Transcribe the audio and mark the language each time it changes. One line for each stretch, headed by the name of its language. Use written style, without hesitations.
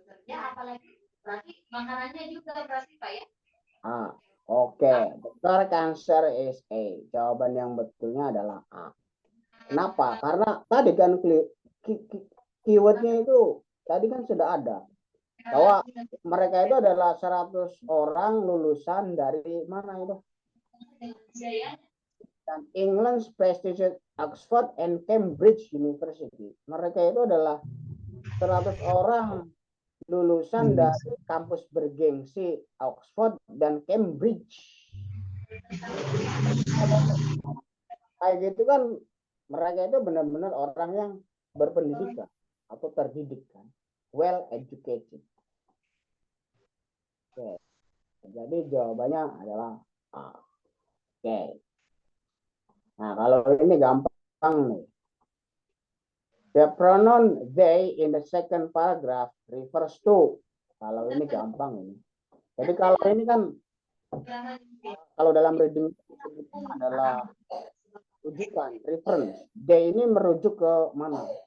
Indonesian: Ya, apalagi berarti makanannya juga berarti Pak ya? A.
English: Oke, the correct answer is A.
Indonesian: Jawaban yang betulnya adalah A. Kenapa? Karena tadi kan keywordnya itu tadi kan sudah ada bahwa mereka itu adalah 100 orang lulusan dari mana itu? Dan
English: England's prestigious Oxford and Cambridge University.
Indonesian: Mereka itu adalah 100 orang lulusan dari kampus bergengsi Oxford dan Cambridge. Kayak gitu kan mereka itu benar-benar orang yang berpendidikan atau terdidik kan,
English: well educated.
Indonesian: Oke. Jadi jawabannya adalah A. Oke. Nah, kalau ini gampang nih.
English: The pronoun they in the second paragraph refers to.
Indonesian: Kalau ini gampang ini. Jadi kalau ini kan kalau dalam reading adalah rujukan, reference. They ini merujuk ke mana?